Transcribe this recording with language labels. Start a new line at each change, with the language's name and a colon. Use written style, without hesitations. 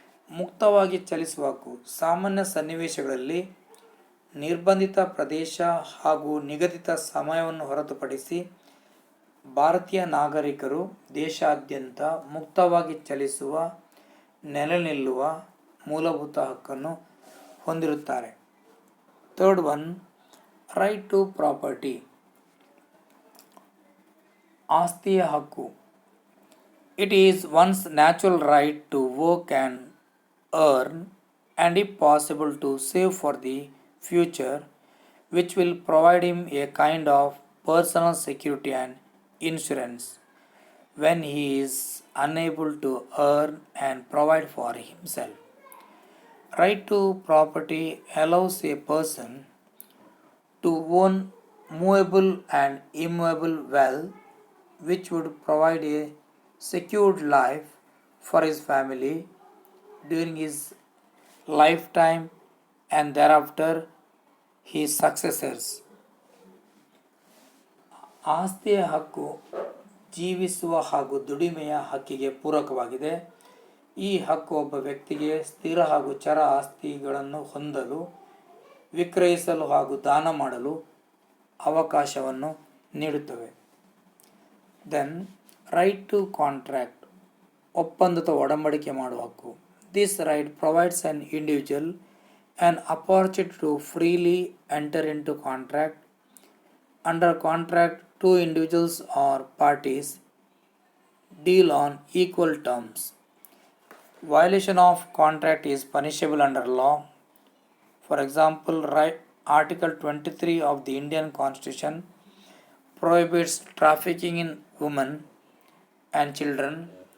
Kannada: ಮುಕ್ತವಾಗಿ ಚಲಿಸುವ ಹಕ್ಕು ಸಾಮಾನ್ಯ ಸನ್ನಿವೇಶಗಳಲ್ಲಿ ನಿರ್ಬಂಧಿತ ಪ್ರದೇಶ ಹಾಗೂ ನಿಗದಿತ ಸಮಯವನ್ನು ಹೊರತುಪಡಿಸಿ ಭಾರತೀಯ ನಾಗರಿಕರು ದೇಶಾದ್ಯಂತ ಮುಕ್ತವಾಗಿ ಚಲಿಸುವ, ನೆಲೆ ನಿಲ್ಲುವ ಮೂಲಭೂತ ಹಕ್ಕನ್ನು ಹೊಂದಿರುತ್ತಾರೆ.
English: third one, right to property,
Kannada: ಆಸ್ತಿಯ ಹಕ್ಕು.
English: It is one's natural right to work and earn and if possible to save for the future, which will provide him a kind of personal security and insurance when he is unable to earn and provide for himself. Right to property allows a person to own movable and immovable wealth, which would provide a secured life for his family during his lifetime and thereafter his successors.
Kannada: ಆಸ್ತಿಯ ಹಕ್ಕು ಜೀವಿಸುವ ಹಾಗೂ ದುಡಿಮೆಯ ಹಕ್ಕಿಗೆ ಪೂರಕವಾಗಿದೆ. ಈ ಹಕ್ಕು ಒಬ್ಬ ವ್ಯಕ್ತಿಗೆ ಸ್ಥಿರ ಹಾಗೂ ಚರ ಆಸ್ತಿಗಳನ್ನು ಹೊಂದಲು, ವಿಕ್ರಯಿಸಲು ಹಾಗೂ ದಾನ ಮಾಡಲು ಅವಕಾಶವನ್ನು ನೀಡುತ್ತವೆ.
English: then right to contract,
Kannada: ಒಪ್ಪಂದ ಅಥವಾ ಒಡಂಬಡಿಕೆ ಮಾಡುವ ಹಕ್ಕು.
English: This right provides an individual an opportunity to freely enter into contract. Under contract, two individuals or parties deal on equal terms. Violation of contract is punishable under law. For example, Article 23 of the Indian Constitution prohibits trafficking in women and children.